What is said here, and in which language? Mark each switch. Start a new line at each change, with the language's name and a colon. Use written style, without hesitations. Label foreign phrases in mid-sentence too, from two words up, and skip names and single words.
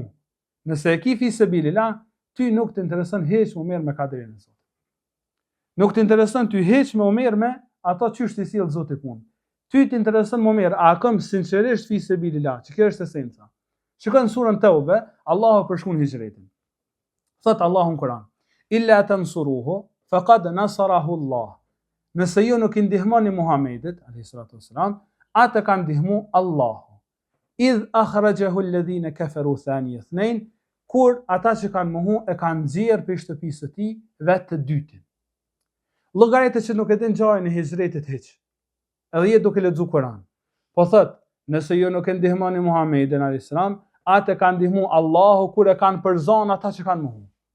Albanian: Nëse e ki
Arabic: في سبيل الله,
Albanian: ty nuk të intereson hiç më mirë me kaderin e Zotit. Nuk të intereson ty hiç më mirë me ato çysh të sjell Zoti punë. Ty të intereson më mirë, a kam sinqerisht
Arabic: في سبيل الله,
Albanian: që kjo është esenca. Shikon surën Tauba, Allahu përshkruan hijretin. Thot Allahu në Kur'an:
Arabic: "إلا تنصروه فقد نصره الله."
Albanian: Nëse ju nuk i ndihmoni Muhamedit
Arabic: عليه الصلاة والسلام,
Albanian: atë ka ndihmu Allahu.
Arabic: إذ أخرجه الذين كفروا ثاني اثنين,
Albanian: kur ata që kanë mohu e kanë nxjerr për shtëpisë së tij vetë të dytin. Llogaritë që nuk e din ngjarjen e hijretit hiç. Edhe jetë duke lexuar Kur'an. Po thot, nëse ju nuk e ndihmoni Muhamedin
Arabic: عليه السلام,
Albanian: atë ka ndihmu Allahu kur e kanë përzon ata që kanë mohu.